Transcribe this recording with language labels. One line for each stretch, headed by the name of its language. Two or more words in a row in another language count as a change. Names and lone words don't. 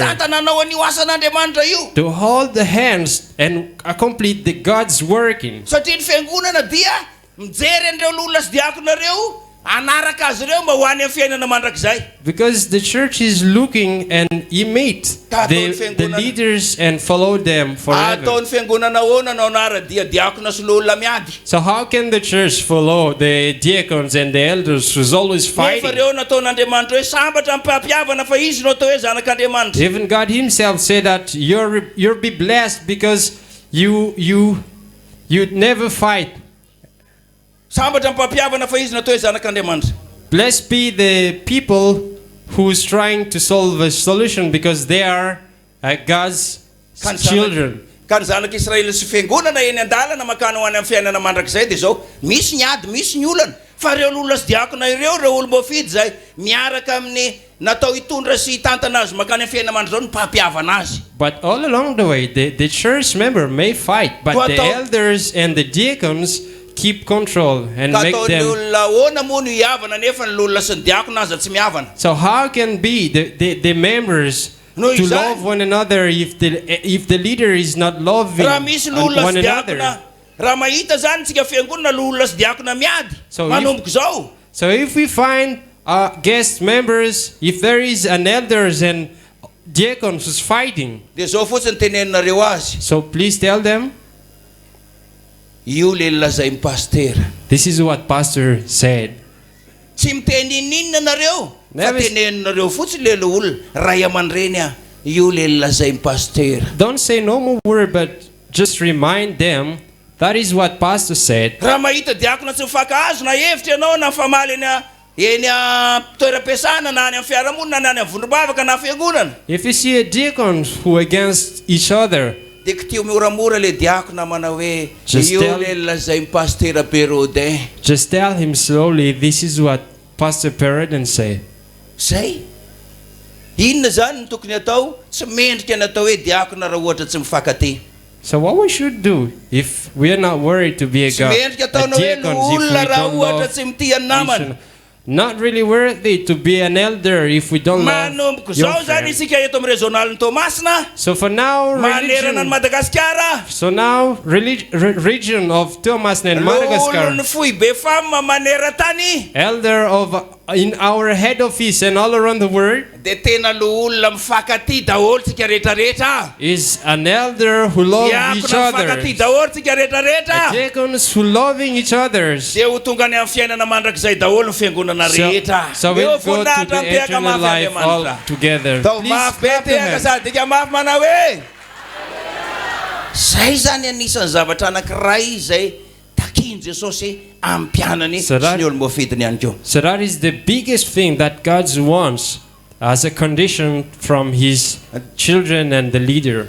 Malagasy: hifampitantana anao an'io asan'andriamanitra io.
English: to hold the hands and complete the God's working.
Malagasy: satria ny fiangonana dia mijery an'ireo olona sy diakona reo anaraka azy ireo mba ho any amin'ny fiainana mandrakizay.
English: Because the church is looking and imitate the leaders and follow them forever.
Malagasy: ataon'ny fiangonana ahoana anao anara-dia diakona sy lo olona miady.
English: So how can the church follow the diacons and the elders who's always
Malagasy: nefa
English: fighting?
Malagasy: reo nataon'andriamanitra hoe sambatra mipampiavana fa izy no atao hoe zanak'andriamanitra.
English: Even God himself said that you'll be blessed because you never fight.
Malagasy: sambatra mipampiavana fa izy no atao hoe zanak'andriamanitra.
English: Blessed be the people who's trying to solve a solution because they are God's children.
Malagasy: ka ny zanak'israely sy fiangonana eny an-dalana makany ho any amin'ny fiainana mandrakizay dia zao misy ny ady misy ny olana fa reo olona sy diakona ireo reo olom-boafidy zay miaraka amin'ny natao hitondra sy hitantana azy makany amin'ny fiainana mandra zao ny mpampiavana azy.
English: But all along the way, the church member may fight, but the elders and the deacons keep control and
Malagasy: ka
English: make
Malagasy: ataon'ny
English: them.
Malagasy: olona ahoana moa no hiavana nefa ny olona sy ny diakona aza tsy miavana.
English: So how can be the members No, to exactly. love one another if the leader is not loving
Malagasy: raha misy lolona
English: one
Malagasy: sy
English: another?
Malagasy: diakona raha mahita zany tsika fiangonana lolona sy diakona miady manomboka zao.
English: So if we find guest members, if there is an elders and diacons who's fighting,
Malagasy: dia zao fotsiny teneninareo azy.
English: so please tell them.
Malagasy: io le lazay ny pasteur.
English: This is what pastor said.
Malagasy: tsy miteny ininona nareo fa teneninareo fotsiny le olona Ray Amandreny a io le lazay ny pasteur.
English: Don't say no more word, but just remind them that is what pastor said.
Malagasy: raha mahita diakona tsy mifankahazo na hevitra ianao na famaly eny a toeram-piasana na any amin'ny fiarahamonina na any amin'ny vondrom-bavaka na fiangonana.
English: If you see a deacon who against each other,
Malagasy: dia kitio moramora le diakona manao hoe
English: Just
Malagasy: io
English: tell-
Malagasy: le lazay ny pasteur Perraudin.
English: just tell him slowly, this is what Pastor Perraudin said.
Malagasy: zay inona zany ny tokony atao tsy mendrika ny atao hoe diakona raha ohatra tsy mifankaty.
English: So what we should do if we are not worried to be a
Malagasy: tsy mendrika ataona hoe
English: diacons, if
Malagasy: olona
English: we
Malagasy: raha
English: don't
Malagasy: ohatra
English: love,
Malagasy: tsy mitia ny namana.
English: not really worthy to be an elder if we don't love
Malagasy: manomboka
English: your
Malagasy: zao zany
English: friend.
Malagasy: isika eto amin'ny Rezionaly ny Toamasina
English: So for now,
Malagasy: manerana ny Madagasikara.
English: so now region of Toamasina and
Malagasy: olona
English: Madagascar,
Malagasy: ny fohy be fama Maneran-tany
English: elder of in our head office and all around the world,
Malagasy: dia tena lo olona mifankaty daholo tsika rehetrarehetra.
English: is an elder who loves each
Malagasy: diakona
English: other.
Malagasy: mifankaty daholo tsika rehetrarehetra.
English: Deacons who loving each others.
Malagasy: dia ho tonga any amin'ny fiainana mandrakizay daholo ny fiangonana rehetra.
English: So
Malagasy: Dia
English: we'll
Malagasy: ho
English: go to
Malagasy: voninahitra
English: the
Malagasy: mipeka
English: eternal
Malagasy: mafy
English: life all
Malagasy: Andriamanitra.
English: together.
Malagasy: Tao
English: Please
Malagasy: mafy be
English: clap your
Malagasy: tehaka
English: hands.
Malagasy: sady dika mafy manao hoe zay zany anisan'ny zavatra anankiray zay takiany Jesosy amin'ny mpianany sy ny olom-boafidiny ihany koa.
English: So that is the biggest thing that God wants as a condition from his children and the leader.